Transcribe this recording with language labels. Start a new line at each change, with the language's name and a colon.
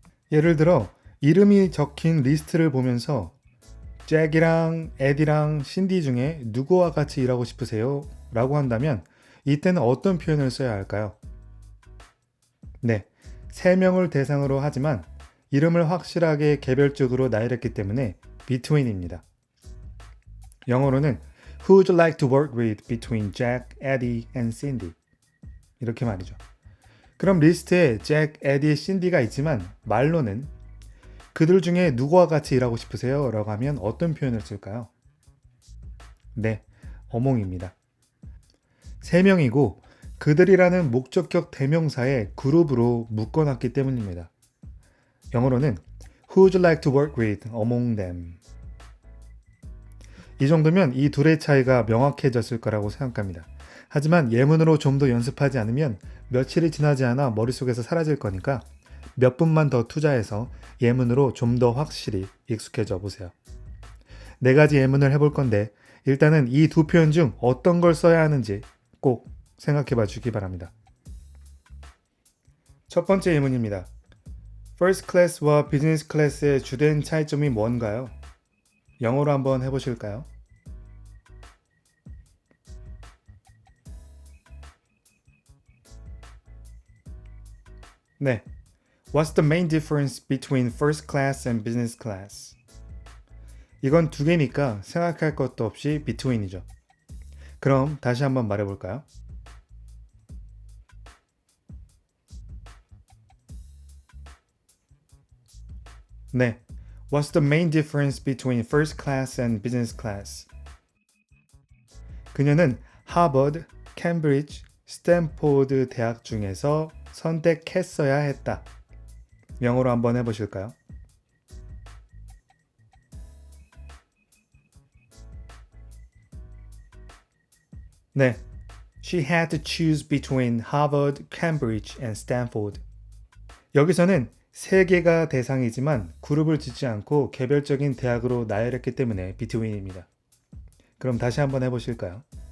Korean: 예를 들어 이름이 적힌 리스트를 보면서 잭이랑 에디랑 신디 중에 누구와 같이 일하고 싶으세요? 라고 한다면 이때는 어떤 표현을 써야 할까요? 네, 3명을 대상으로 하지만 이름을 확실하게 개별적으로 나열했기 때문에 between입니다. 영어로는
English: Who would you like to work with between Jack, Eddie and Cindy?
Korean: 이렇게 말이죠. 그럼 리스트에 잭, 에디, 신디가 있지만 말로는 그들 중에 누구와 같이 일하고 싶으세요? 라고 하면 어떤 표현을 쓸까요? 네, 어몽입니다. 3명이고 그들이라는 목적격 대명사에 그룹으로 묶어놨기 때문입니다. 영어로는
English: Who would you like to work with among them?
Korean: 이 정도면 이 둘의 차이가 명확해졌을 거라고 생각합니다. 하지만 예문으로 좀 더 연습하지 않으면 며칠이 지나지 않아 머릿속에서 사라질 거니까 몇 분만 더 투자해서 예문으로 좀 더 확실히 익숙해져 보세요. 4가지 예문을 해볼 건데 일단은 이 두 표현 중 어떤 걸 써야 하는지 꼭 생각해 봐 주기 바랍니다. 첫 번째 예문입니다. First class와 비즈니스 클래스의 주된 차이점이 뭔가요? 영어로 한번 해보실까요? 네.
English: What's the main difference between first class and business class?
Korean: 이건 2개니까 생각할 것도 없이 between이죠. 그럼 다시 한번 말해볼까요? 네.
English: What's the main difference between first class and business class?
Korean: 그녀는 하버드, 캠브리지, 스탠포드 대학 중에서 선택했어야 했다. 영어로 한번 해보실까요? 네.
English: She had to choose between Harvard, Cambridge and Stanford.
Korean: 여기서는 3개가 대상이지만 그룹을 짓지 않고 개별적인 대학으로 나열했기 때문에 between입니다. 그럼 다시 한번 해보실까요?